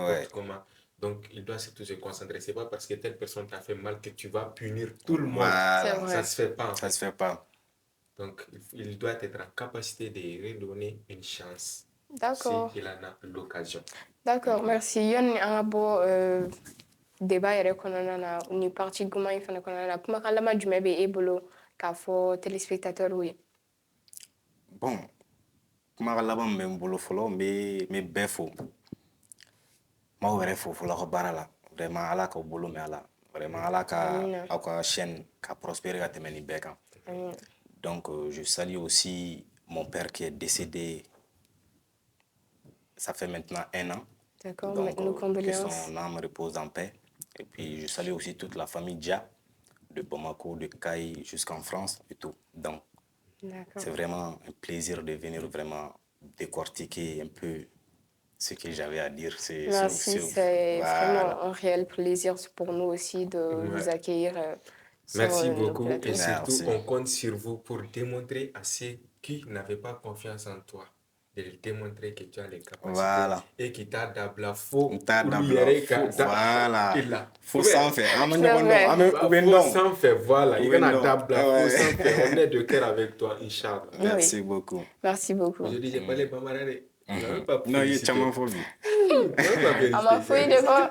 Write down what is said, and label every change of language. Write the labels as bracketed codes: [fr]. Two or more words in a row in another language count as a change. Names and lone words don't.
[fr] Ouais. comment. Donc, il doit surtout se concentrer. C'est pas parce que telle personne t'a fait mal que tu vas punir tout le monde. Voilà. C'est vrai. Ça se fait pas. En Ça fait. se fait pas. Donc, il doit être en capacité de redonner une chance D'accord. s'il en a l'occasion. D'accord, merci. [bm] Yani an ka bɔ débat yɛrɛ kɔnɔna na ni parti goman in fana kɔnɔna na kumakan laban jumɛn bɛ e bolo k'a fɔ téléspectateurs ye? Bon, kuma ka laban min bɛ n bolo fɔlɔ n bɛ bɛɛ fo. M'aw yɛrɛ fo fɔlɔ aw ka baara la. Vraiment ala k'aw bolo mɛn a la. Vraiment ala ka Amina. aw ka chaîne ka prospérer ka tɛmɛ nin bɛɛ kan. Amina. [fr] Donc, je salue aussi mon père qui est décédé, ça fait maintenant 1 an. D'accord, Donc, nos que condoléances. son âme repose en paix. Et puis, je salue aussi toute la famille Dia, de Bamako, de Caille jusqu'en France et tout. Donc, D'accord. c'est vraiment un plaisir de venir vraiment décortiquer un peu ce que j'avais à dire. Merci, c'est voilà. vraiment un réel plaisir pour nous aussi de vous accueillir sur Merci nos beaucoup plateaux. et surtout Merci. on compte sur vous pour démontrer à ceux qui n'avaient pas confiance en toi de démontrer que tu as les capacités Voilà. et qui t'a dabla faux T'a dabla faux, voilà. Faux sans faire. Ah, mais C'est vrai. Faux sans faire, voilà. Il y a non. dabla faux Ouais. sans faire. On est de cœur avec toi, Inch'Allah. Merci beaucoup. Merci beaucoup. Aujourd'hui, j'ai parlé pas mal. Non, il est tellement faux. À ma feuille de quoi?